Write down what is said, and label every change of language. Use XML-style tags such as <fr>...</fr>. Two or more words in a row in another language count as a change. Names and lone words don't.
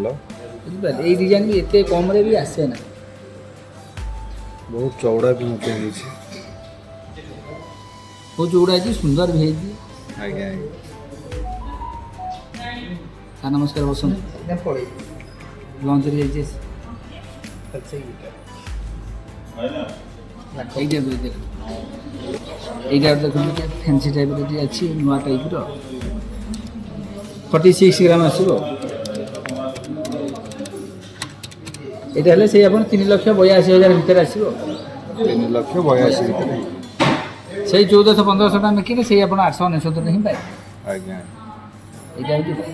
<or>ବୁଝିପାରିଲେ? ଏଇ ଡିଜାଇନ ବି ଏତେ କମରେ ବି ଆସେ ନା। ବହୁତ ଚଉଡ଼ା ବି ମଧ୍ୟ ହେଇଛି। ବହୁତ ଚଉଡ଼ା ହେଇଛି, ସୁନ୍ଦର ବି ହେଇଛି। ଆଜ୍ଞା ସାର୍ ନମସ୍କାର, ବସନ୍ତୁ। ଲଞ୍ଚରେ ଯାଇଛି ଏଇଟା ଦେଖନ୍ତୁ ଫ୍ୟାନ୍ସି ଟାଇପର ଏଇଟି ଅଛି নୂଆ টাইপର 46 ଗ୍ରାମ ଆସିବ। এটা ହେଲେ ସେଇ ଆପଣ 3,82,000 ଭିତରେ ଆସିବ। 3,82,000 ଭିତରେ ସେଇ 1400-1500 ଟଙ୍କା ମେକିଂରେ ସେଇ ଆପଣ 899 ହିଁ ପାଇବେ। ଆଜ୍ଞା ଏଇଟା ହେଉଛି</or>